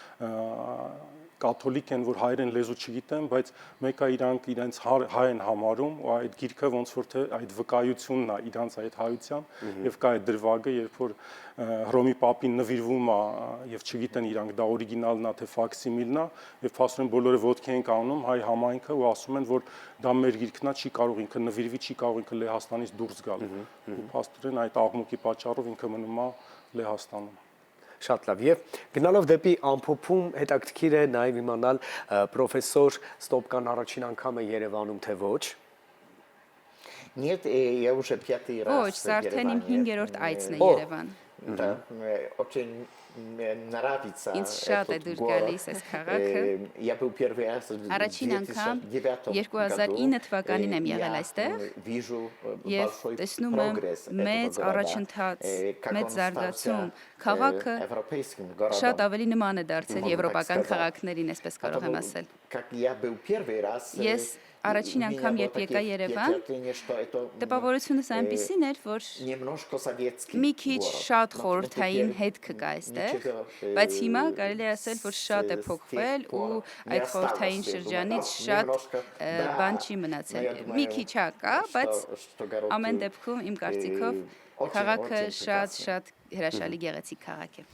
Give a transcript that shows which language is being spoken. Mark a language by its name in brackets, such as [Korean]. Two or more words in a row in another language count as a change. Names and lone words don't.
[Armenian] կաթոլիկ են, որ հայերեն լեզու չգիտեն, բայց մեկը իրանք իրենց հայ են համարում, ու այդ գիրքը ոնց որ թե այդ վկայությունն է իրանց այդ հայության, եւ կա այդ դրվագը, երբ որ Հռոմի պապին նվիրվում է եւ չգիտեն իրանք դա օրիգինալն է թե ֆաքսիմիլն է, եւ փաստորեն բոլորը ոտքի են կանգնում հայ համայնքը ու ասում են, որ դա մեր գիրքն է, չի կարող ինքը նվիրվի, չի կարող ինքը Լեհաստանից դուրս գալ։ Ու փաստորեն այդ աղմուկի պատճառով ինքը մնում է Լեհաստանում։ Շատ լավ, եւ գնալով դեպի ամփոփում հետաքրքիր է նաև իմանալ պրոֆեսոր Ստոպկան առաջին անգամ է Երևանում թե ոչ։ [Russian] Нет, я уже пятый раз. [Armenian] Ոչ, սա արդեն իմ 5-րդ այցն է Երևան։ [Russian] Да, очень нравится. [Armenian] Ինձ շատ է դուր գալիս այս քաղաքը։ [Russian] Я был первый раз в 2009 [Armenian] Առաջին անգամ 2009 թվականին եմ եղել այստեղ եւ տեսնում եմ մեծ առաջընթաց, մեծ զարգացում։ Քաղաքը շատ ավելի նման է դարձել եվրոպական քաղաքներին, այսպես կարող եմ ասել։ Ես առաջին անգամ երբ եկա Երևան, տպավորությունս այնպիսին էր, որ մի քիչ շատ խորհրդային հետք կա այստեղ, բայց հիմա կարելի է ասել, որ շատ է փոխվել ու այդ խորհրդային շրջանից շատ բան չի մնացել։ Մի քիչ կա, բայց ամեն դեպքում իմ կարծիքով քաղաքը շատ հրաշալի գեղեցիկ քաղաք է։